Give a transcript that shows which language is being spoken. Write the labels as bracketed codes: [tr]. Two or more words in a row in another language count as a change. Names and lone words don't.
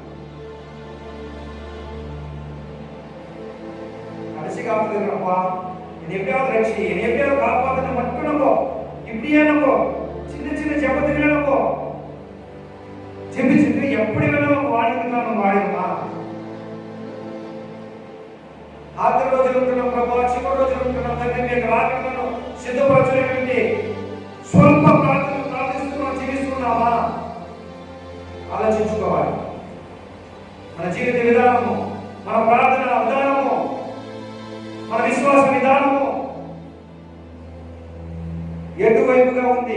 [ta] கடைசி காலத்துல இருக்கிறப்பா என்னை எப்படியாவது ரட்சி, என்னை எப்படியாவது காப்பாத்துன்னு மட்டும் நம்ம இப்படியே நம்ம சின்ன சின்ன ஜபத்துக்களை நம்ம ஜெபிச்சுட்டு எப்படி வேணாலும் நம்ம வாழ்ந்துக்கலாம். நம்ம வாழலாம். [te] ఆఖరి రోజులు ఉంటున్నాం ప్రభా, చివరి రోజులు ఉంటున్నాం తండ్రి, మీకు రాకడను సిద్ధపరచలేటువంటి స్వల్ప ప్రార్థనలు ప్రార్థిస్తున్నాం, జీవిస్తున్నామా? ఆలోచించుకోవాలి. మన జీవిత విధానము, మన ప్రార్థన విధానము, మన విశ్వాస విధానము ఎటువైపుగా ఉంది?